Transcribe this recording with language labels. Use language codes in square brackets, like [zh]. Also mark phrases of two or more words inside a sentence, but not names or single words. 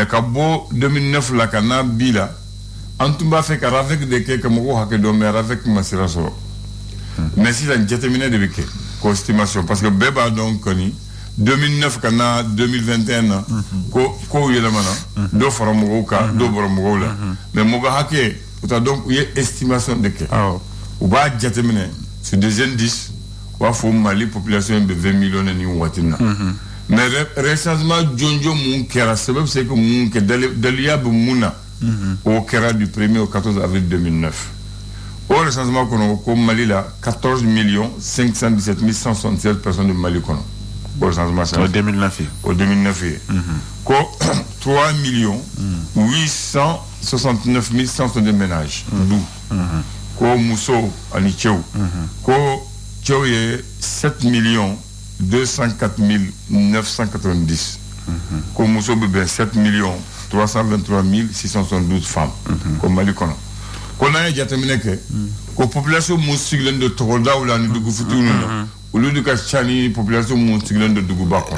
[bm] ka bɔ 2009 la ka n'a bi la an tun b'a fɛ ka RAVEC de kɛ ka mɔgɔw hakɛ dɔn mais RAVEC ma sira sɔrɔ mais sisan jateminɛ de bɛ kɛ ko estimation [fr] parce que [bm] bɛɛ b'a dɔn kɔni 2009 ka na 2021 na kow yɛlɛmana dɔ fara mɔgɔw kan dɔ bɔra mɔgɔw la mais mɔgɔ hakɛ o t'a dɔn u ye estimation de kɛ u b'a jateminɛ [fr] sur des indices [bm] u b'a fɔ Mali population bɛ 20 millions ni waati na [fr] mais recensement [bm] jɔnjɔn mun kɛra sɛbɛ bɛ se ka mun kɛ daliya bɛ mun na o kɛra [fr] du 1er au 14 avril 2009 au recensement [bm] kɔnɔ ko Mali la 14 517 176 personnes de Mali kɔnɔ [fr] au recensement au 2009 [bm] ye ko 3 869 162 [fr] ménages du [bm] ko muso ani cɛw ko cɛw ye 7 204 990 ko muso bɛ bɛn 7 323 672 femmes ko Mali kɔnɔ ko n'an ye jateminɛ kɛ ko population mun sigilen don tɔgɔdaw la ni dugu fitininw na olu de ka ca ni population mun sigilen don duguba kɔnɔ